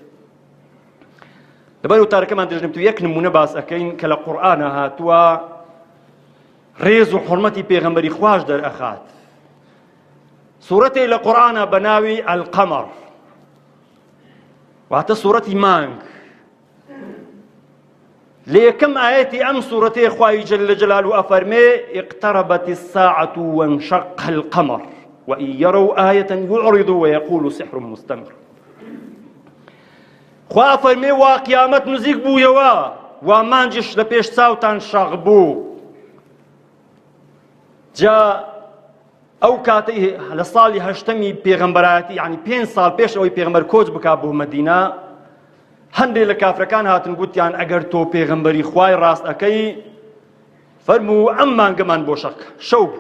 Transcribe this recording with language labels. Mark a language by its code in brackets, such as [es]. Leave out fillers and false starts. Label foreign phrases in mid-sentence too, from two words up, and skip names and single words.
[ckb] لەبەر وتارەکەمان دەژنێت و یەک نمونە باس ئەەکەین کە لە قورئانە هاتووە ڕێز و حورمەتی پێغەمبەری خوش دەرئەخات. سوورەتێک لە قورئانە بە ناوی ئەلقەمەڕ، واتە سوورەتی مانگ. لە یەکەم ئاەتی ئەم سوورەتەیە خوای [ar] جەل جەلاله [ckb] ئەفەرمێ [ar] اقتربت الساعة وانشق القمر وإن يروا آية يعرضوا ويقولوا سحر مستمر. [ckb] خوا ئەفەرمێ وا قیامەت نزیک بوویەوە، وا مانجش لە پێش چاوتان شەق بوو. جا ئەو کاتەی لە ساڵی هەشتەمی پێغەمبەرایەتی، یعنی 5 ساڵ پێش ئەوەی پێغەمبەر کۆچ بکات بۆ مەدینە، هەندێک لە کافرەکان هاتن گوتیان ئەگەر تۆ پێغەمبەری خوای ڕاست ئەەکەی فەرموو ئەم مانگەمان بۆ شەق شەو بوو.